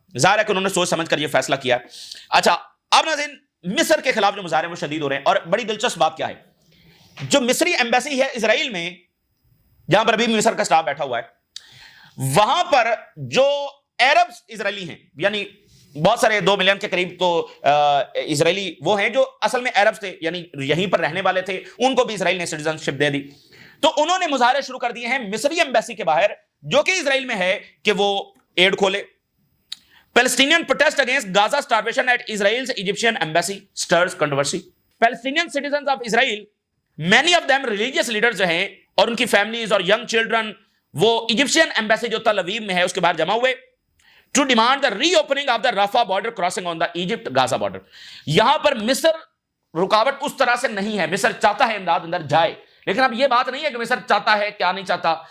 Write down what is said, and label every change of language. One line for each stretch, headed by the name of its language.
Urdu: ظاہر ہے کہ انہوں نے سوچ سمجھ کر یہ فیصلہ کیا ہے. اچھا اب ناظرین, مصر کے خلاف جو مظاہرے وہ شدید ہو رہے ہیں, اور بڑی دلچسپ بات کیا ہے, جو مصری ایمبیسی ہے اسرائیل میں, جہاں پر ابھی مصر کا سٹاف بیٹھا ہوا ہے, وہاں پر جو عرب اسرائیلی ہیں, یعنی بہت سارے 2 ملین کے قریب تو اسرائیلی وہ ہیں جو اصل میں عرب تھے, یعنی یہیں پر رہنے والے تھے, ان کو بھی اسرائیل نے سٹیزن شپ دے دی. تو انہوں نے مظاہرے شروع کر دیے ہیں مصری ایمبیسی کے باہر, جو کہ اسرائیل میں ہے, کہ وہ ایڈ کھولے.
English: Palestinian protest against Gaza starvation at Israel's Egyptian embassy stirs controversy. Palestinian citizens of Israel, many of them religious leaders
Urdu: جو ہیں, اور ان کی فیملیز اور ینگ چلڈرن, وہ ایجپشین ایمبیسی جو تل اویو میں ہے اس کے باہر جمع ہوئے,
English: To demand the reopening of the Rafah border crossing on the Egypt Gaza border.
Urdu: یہاں پر مصر رکاوٹ اس طرح سے نہیں ہے, مصر چاہتا ہے امداد اندر جائے, لیکن اب یہ بات نہیں ہے کہ مصر چاہتا ہے کیا نہیں چاہتا.